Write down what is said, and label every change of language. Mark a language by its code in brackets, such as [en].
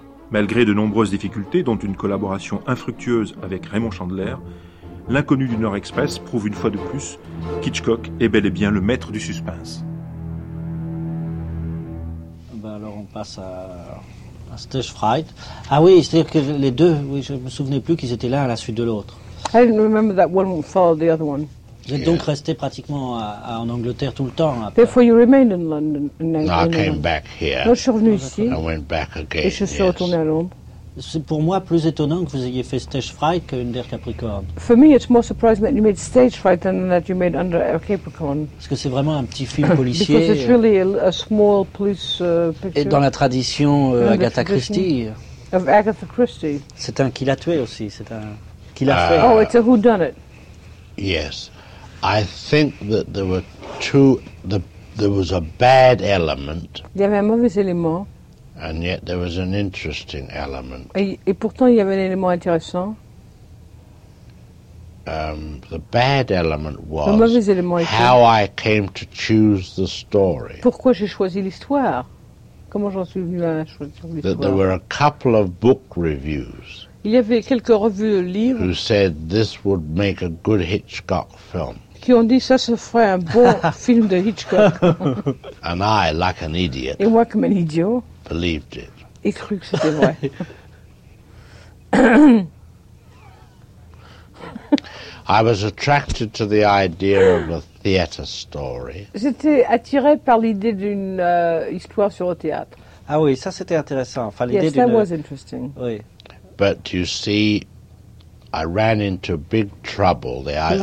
[fr] Malgré de nombreuses difficultés, dont une collaboration infructueuse avec Raymond Chandler, L'Inconnu du Nord Express prouve une fois de plus qu'Hitchcock est bel et bien le maître du suspense. Ben alors on passe à Stage Fright. Ah oui, c'est-à-dire que les deux, oui, je ne me souvenais plus qu'ils étaient l'un à la suite de l'autre. [en] I didn't remember that one followed the other one. [fr] Vous êtes donc resté pratiquement en Angleterre tout le temps. Après. [en] Therefore, you remained in London. No, [fr] je suis revenu ici. [en] I went back again. [fr] Et je suis retourné à Londres. C'est pour moi plus étonnant que vous ayez fait Stage Fright qu'Under Capricorn. [en] For me, it's more surprising that you made Stage Fright than that you made Under Capricorn. [fr] Parce que c'est vraiment un petit film policier. [en] Because it's really a small police picture. [fr] Et dans la tradition Agatha Christie. [en] Of Agatha Christie. [fr] C'est un qui l'a tué aussi. C'est un qui l'a fait. [en] Oh, it's a whodunit. Yes. I think that there were two. There was a bad element. [fr] Il y avait un mauvais élément. [en] And yet there was an interesting element. [fr] Et pourtant il y avait un élément intéressant. [en] The bad element was. [fr] Le mauvais élément était. [en] How I came to choose the story. [fr] Pourquoi j'ai choisi l'histoire? Comment j'en suis venu à choisir l'histoire? [en] That there were a couple of book reviews. [fr] Il y avait quelques revues de livres. [en] Who said this would make a good Hitchcock film? [fr] Qui ont dit ça se ferait un bon film de Hitchcock. [en] And I, like an idiot, [fr] et moi comme un idiot, [en] believed it. [fr] Et cru que c'était vrai. [en] I was attracted to the idea of a theater story. [fr] J'étais attiré par l'idée d'une histoire sur le théâtre. Ah oui, ça c'était intéressant. Enfin, l'idée [en] yes, that was interesting. [fr] Oui. [en] But you see, I ran into big trouble there.